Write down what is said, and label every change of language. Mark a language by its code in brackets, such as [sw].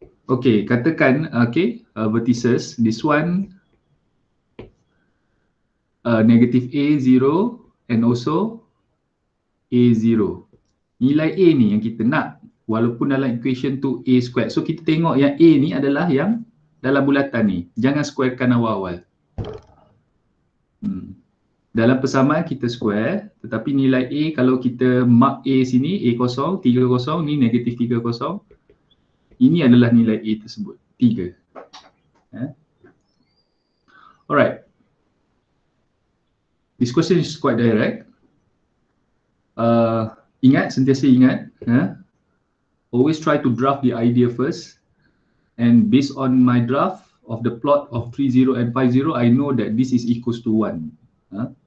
[en] Okay, [ms] katakan [en] vertices, this one negative A 0 and also A 0. [ms] Nilai A ni yang kita nak, walaupun dalam equation tu A squared. So kita tengok yang A ni adalah yang dalam bulatan ni. Jangan squarekan awal-awal. Dalam persamaan kita square, tetapi nilai A kalau kita mark A sini, A kosong, 3 kosong, ni negatif 3 kosong. Ini adalah nilai A tersebut, 3. [en] Alright. This question is quite direct. [ms] Ingat, sentiasa ingat. [en] Always try to draft the idea first. And based on my draft of the plot of 30 and 50, I know that this is equals to 1.